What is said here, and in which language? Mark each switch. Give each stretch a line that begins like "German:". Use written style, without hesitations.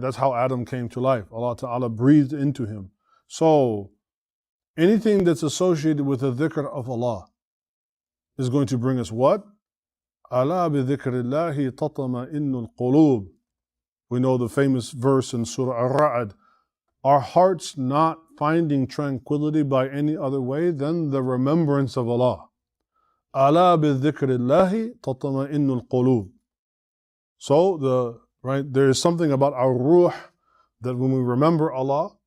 English: That's how Adam came to life. Allah Ta'ala breathed into him. So, anything that's associated with the dhikr of Allah is going to bring us what?
Arabic: أَلَا بِذِكْرِ اللَّهِ تَطْمَئِنُّ الْقُلُوبِ.
English: We know the famous verse in Surah Al-Ra'd. Our hearts not finding tranquility by any other way than the remembrance of Allah.
Arabic: أَلَا بِذِكْرِ اللَّهِ تَطْمَئِنُّ الْقُلُوبِ.
English: So the right? There is something about our ruh that when we remember Allah.